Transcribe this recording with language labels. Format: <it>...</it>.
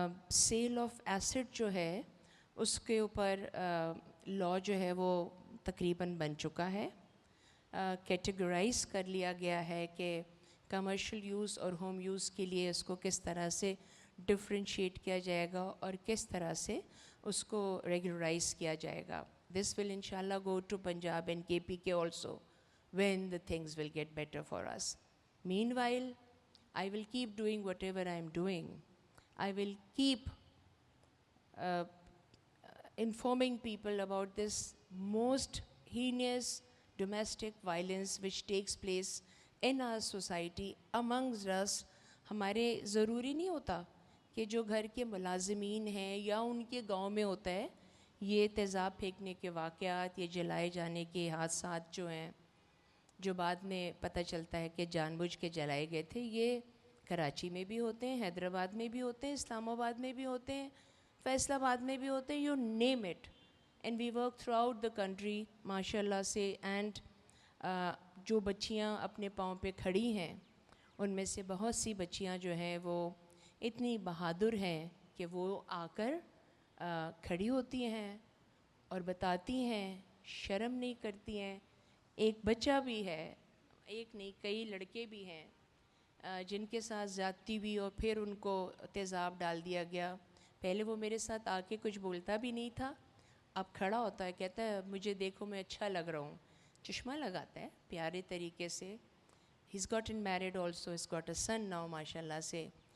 <ur>Cell of asset جو ہے اس کے اوپر لاء جو ہے وہ تقریباً بن چکا ہے۔ کیٹیگرائز کر لیا گیا ہے کہ کمرشل یوز اور ہوم یوز کے لیے اس کو کس طرح سے ڈفرینشیٹ کیا جائے گا اور کس طرح سے اس کو ریگولرائز کیا جائے گا۔</ur> <en>This will انشاءاللہ go to Punjab and KPK also when the things will get better for us. Meanwhile, I will keep doing whatever I am doing. I will keep informing people about this most heinous domestic violence which takes place in our society amongst us.</en> <ur>ہمارے ضروری نہیں ہوتا کہ جو گھر کے ملازمین ہیں یا ان کے گاؤں میں ہوتا ہے یہ تیزاب پھینکنے کے واقعات، یہ جلائے جانے کے حادثات جو ہیں، جو بعد میں پتہ چلتا ہے کہ جان بوجھ کے جلائے گئے تھے، یہ کراچی میں بھی ہوتے ہیں، حیدرآباد میں بھی ہوتے ہیں، اسلام آباد میں بھی ہوتے ہیں، فیصل آباد میں بھی ہوتے ہیں،</ur> <en>You name it. And we work throughout the country</en> <ur>ماشاء اللہ سے. اینڈ جو بچیاں اپنے پاؤں پہ کھڑی ہیں ان میں سے بہت سی بچیاں جو ہیں وہ اتنی بہادر ہیں کہ وہ آ کر کھڑی ہوتی ہیں اور بتاتی ہیں، شرم نہیں کرتی ہیں. ایک بچہ بھی ہے، ایک نہیں کئی لڑکے بھی ہیں جن کے ساتھ زیادتی ہوئی اور پھر ان کو تیزاب ڈال دیا گیا. پہلے وہ میرے ساتھ آ کے کچھ بولتا بھی نہیں تھا، اب کھڑا ہوتا ہے، کہتا ہے مجھے دیکھو میں اچھا لگ رہا ہوں، چشمہ لگاتا ہے پیارے طریقے سے.</ur> <en>he's gotten married also, he's got a son now</en> <ur>ماشاء اللہ سے.</ur>